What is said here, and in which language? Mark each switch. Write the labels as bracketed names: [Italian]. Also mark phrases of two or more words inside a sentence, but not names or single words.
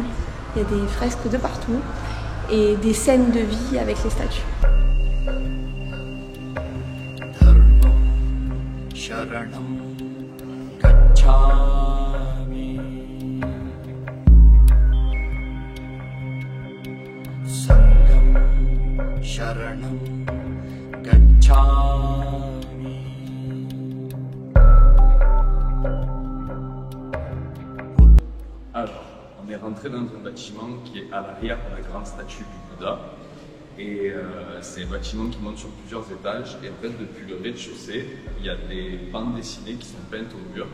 [French] Il y a des fresques de partout et des scènes de vie avec les statues. [Pali] Dharmam sharanam gacchami Sangham sharanam gacchami [French] Alors, on est rentré dans un bâtiment qui est à l'arrière de la grande statue du Bouddha. Et c'est un bâtiment qui monte sur plusieurs étages. Et en fait, depuis le rez-de-chaussée, il y a des bandes dessinées qui sont peintes au mur.